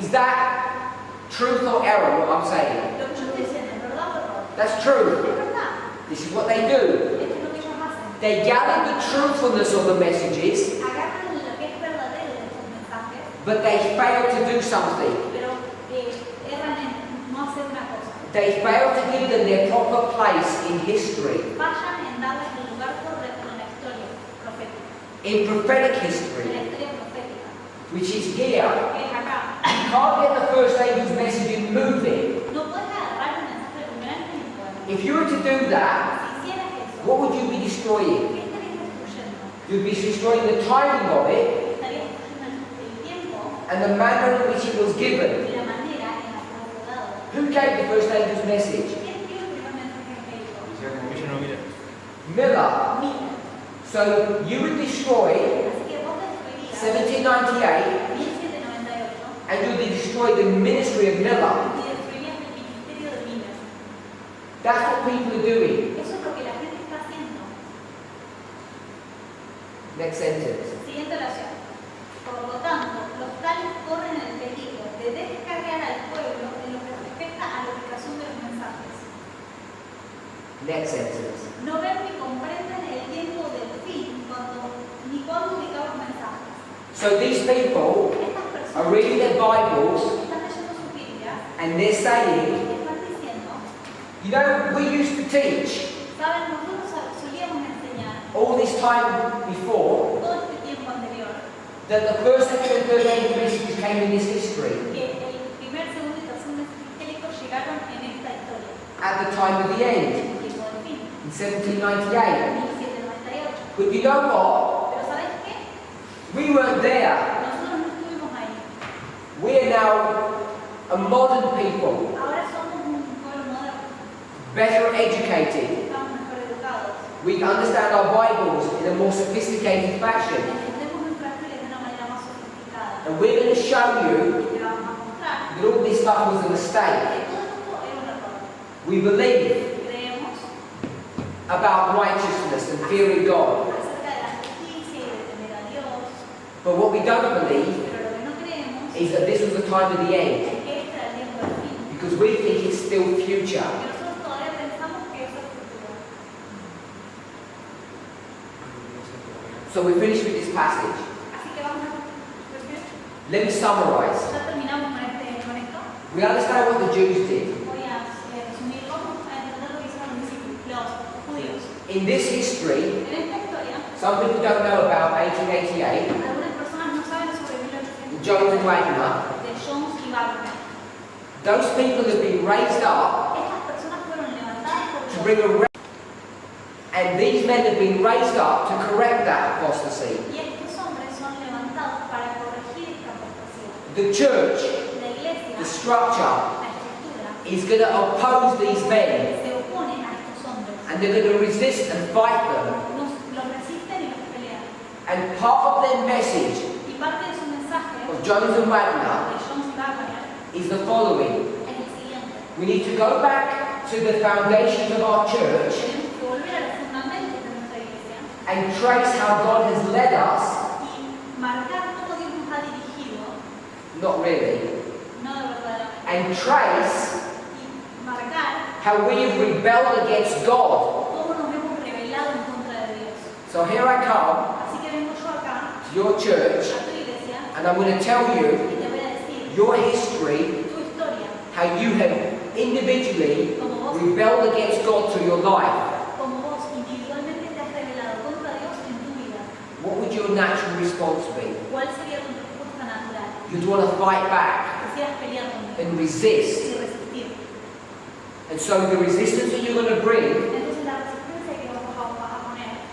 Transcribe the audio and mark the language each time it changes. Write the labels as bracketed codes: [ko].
[en] Is that truth or error, what I'm saying? [es] Lo que yo estoy diciendo es verdad o error. [en] That's [es] Es [en] true. [es] verdad. [en] This is what they do. [es] Esto es lo que ellos hacen. [en] They gather the truthfulness of the messages, [es] Agarran lo que es verdadero de estos mensajes, [en] but they fail to do something. [es] pero erran en no hacer una cosa. [en] They fail to give them their proper place in history, [es] Vayan en darles el lugar correcto en la historia profética. [en] in prophetic [es] En la [en] history, [es] historia profética. [en] which is here. [es] Que es acá. [en] You can't get the first angel's message and move it. [es] No puedes agarrar el mensaje del primer ángel y ponerlo. [en] If you were to do that, [es] Si hicieras eso, [en] what would you be destroying? [es] ¿qué estarías destruyendo? [en] You'd be destroying the timing of it [es] Estarías destruyendo el tiempo [en] and the manner in which it was given. [es] y la manera en la que fue dado. [en] Who gave the first angel's message? [es] ¿Quién dio el primer mensaje angélico? [en] Miller. [es] Mira. [en] So you would destroy [es] Así que vos destruirías [en] 1798 [es] 1798 [en] and you would destroy the ministry of Miller. [es] y destruirías el ministerio de Miller. [en] That's what people are doing. [es] Eso es lo que la gente está haciendo. [en] Next sentence. [es] Siguiente oración. Por lo tanto, los tales corren el peligro de descargar al pueblo en lo que respecta a la ubicación de los mensajes. [en] Next sentence. [es] No ven ni comprenden el tiempo del fin ni cuándo ubicar los mensajes. [en] So these people [es] Estas [en] are [es] personas [en] reading their Bibles [es] están leyendo sus Biblias [en] and they're saying, [es] y están diciendo, [en] you know, we used to teach [es] saben, nosotros solíamos enseñar [en] all this time before [es] todo este tiempo anterior [en] that the first, second, and third angel messages came in this history [es] que el primer, segundo y tercer mensaje angélico llegaron en esta historia, [en] at the time of the end [es] el tiempo del fin, [en] in 1798. [es] en 1798. [en] But you know what? [es] Pero ¿sabes qué? [en] We weren't there. [es] Nosotros no estuvimos ahí. [en] We are now a modern people, [es] Ahora somos un pueblo moderno, [en] better educated. [es] estamos mejor educados. [en] We understand our Bibles in a more sophisticated fashion. [es] Entendemos nuestras Biblias de una manera más sofisticada. [en] And we're going to show you [es] Y te vamos a mostrar [en] that all this stuff was a mistake. [es] que todo esto era un error. [en] We believe [es] Creemos [en] about righteousness and fearing God. [es] acerca de la justicia y de temer a Dios, [en] But what we don't believe [es] pero lo que no creemos [en] is that this was the time of the end. [es] es que este era el tiempo del fin. [en] Because we think it's still future. [es] Que nosotros todavía pensamos que eso es futuro. [en] So we finish with this passage. [es] Así que vamos a repetir. [en] Let me summarize. [es] Ya terminamos con esto. [en] We understand what the Jews did. [es] Voy a resumir. Vamos a entender lo que hicieron los discípulos, los judíos. [en] In this history, [es] En esta historia, [en] some people don't know about 1888, [es] algunas personas no saben sobre 1800 [en] Jones and Wagner. [es] de Jones y Wagner. [en] Those people have been raised up [es] Estas personas fueron levantadas por [en] to [es] Dios. [en] bring and these men have been raised up to correct that apostasy. [es] Y estos hombres son levantados para corregir esta apostasía. [en] The church, [es] La iglesia, [en] the structure, [es] la estructura, [en] is going to oppose these men [es] se opone a estos hombres. [en] and they're going to resist and fight them. [es] Los resisten y los pelean. [en] And part of their message [es] Y parte de su mensaje [en] of Jones and Wagner [es] de Jones y Wagner [en] is the following. [es] es el siguiente. [en] We need to go back to the foundations of our church [es] Tenemos que volver a los fundamentos de nuestra iglesia [en] and trace how God has led us. [es] y marcar cómo Dios nos ha dirigido, [en] Not really. [es] no de verdaderamente, [en] And trace [es] y marcar [en] how we have rebelled against God. [es] cómo nos hemos rebelado en contra de Dios. [en] So here I come [es] Así que vengo yo acá [en] to your church [es] a tu iglesia [en] and I'm going to tell you [es] y te voy a decir [en] your history, [es] tu historia, [en] how you have individually rebelled against God through your life. [es] como vos individualmente te has rebelado contra Dios en tu vida. [en] What would your natural response be? [es] ¿Cuál sería tu respuesta natural? [en] You'd want to fight back [es] Quisieras pelear conmigo [en] and resist. [es] y resistir. [en] And so the resistance that you're going to bring, [es] Entonces la resistencia que vamos a poner,